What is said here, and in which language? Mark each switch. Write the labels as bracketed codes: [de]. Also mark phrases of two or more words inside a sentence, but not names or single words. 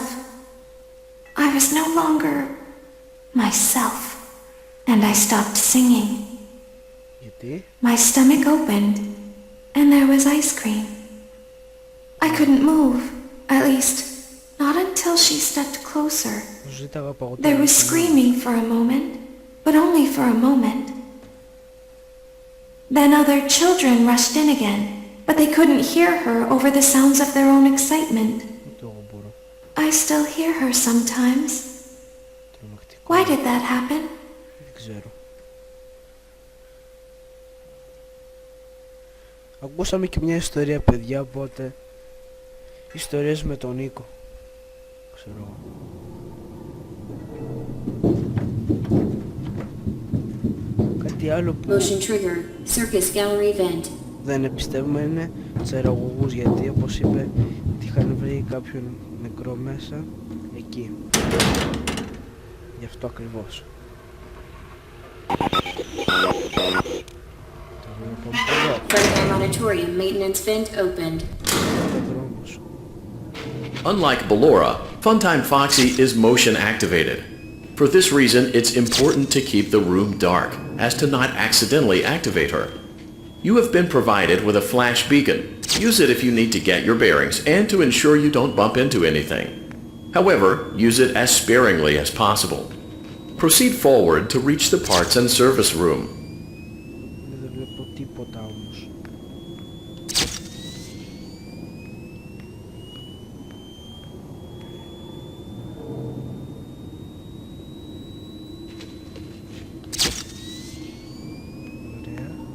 [en] I was no longer myself, and I stopped singing. [el] Γιατί? [en] My stomach opened, and there was ice cream. I couldn't move, at least, not until she stepped closer. [el] Ζήταγα παγωτό. [en] There was screaming for a moment, but only for a moment. Then other children rushed in again, but they couldn't hear her over the sounds of their own excitement. [el] Ούτε εγώ μπορώ. [en] I still hear her sometimes. [el] Τρομακτικό. [en] Why did that happen? [el] Δεν ξέρω. Ακούσαμε και μια ιστορία, παιδιά, οπότε ιστορίες με τον Νίκο. Ξέρω εγώ. Κάτι άλλο που [en] Motion trigger. Circus gallery vent. [el] δεν εμπιστεύουμε είναι τσεραγωγούς, γιατί όπως είπε ότι είχαν βρει κάποιον νεκρό μέσα εκεί. Γι' αυτό ακριβώς. Το βλέπω εδώ. [en] Frontline auditorium maintenance vent opened. [el] Το δρόμος. [en] Unlike Ballora, Funtime Foxy is motion activated. For this reason, it's important to keep the room dark, as to not accidentally activate her. You have been provided with a flash beacon. Use it if you need to get your bearings and to ensure you don't bump into anything. However, use it as sparingly as possible. Proceed forward to reach the parts and service room. [el] Δεν βλέπω τίποτα όμως. Ωραία.